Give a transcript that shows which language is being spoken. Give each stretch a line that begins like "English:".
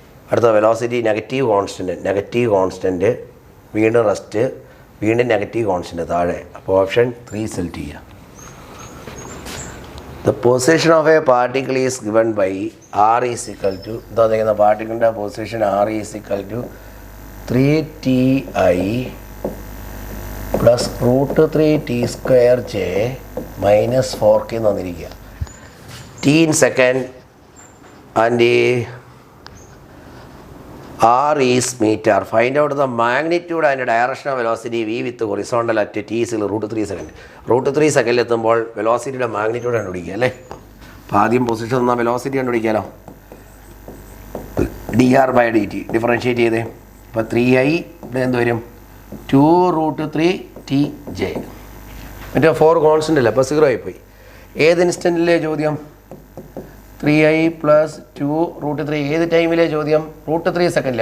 Malayalam: അടുത്ത velocity negative constant വീണ്ടും rest വീണ്ടും നെഗറ്റീവ് കോൺസ്റ്റൻറ്റ് താഴെ. അപ്പോൾ ഓപ്ഷൻ 3 സെലക്ട് ചെയ്യുക.
English: The position of a particle is given by r is equal to
Malayalam: എന്താ പറയുന്ന പാർട്ടിക്കിളിൻ്റെ position
English: r is equal to 3ti plus √3t²j minus 4k
Malayalam: എന്ന് വന്നിരിക്കുക.
English: t in second and r is meter. Find out the magnitude and direction of velocity v with horizontal at t is √3 second.
Malayalam: √3 സെക്കൻഡിൽ എത്തുമ്പോൾ വെലോസിറ്റിയുടെ magnitude കണ്ടുപിടിക്കുക അല്ലേ. അപ്പോൾ ആദ്യം position എന്നാൽ velocity കണ്ടുപിടിക്കാമല്ലോ. dr/dt differentiate ചെയ്തേ. അപ്പോൾ 3i ഇവിടെ എന്ത് വരും 2√3tj. മറ്റേ 4 കോൺസ്റ്റൻ്റ് അല്ലേ, അപ്പോൾ 0 ആയിപ്പോയി. ഏത് ഇൻസ്റ്റൻറ്റിലെ ചോദ്യം 3i + 2√3 ഏത് ടൈമിലെ ചോദ്യം √3 സെക്കൻഡിൽ.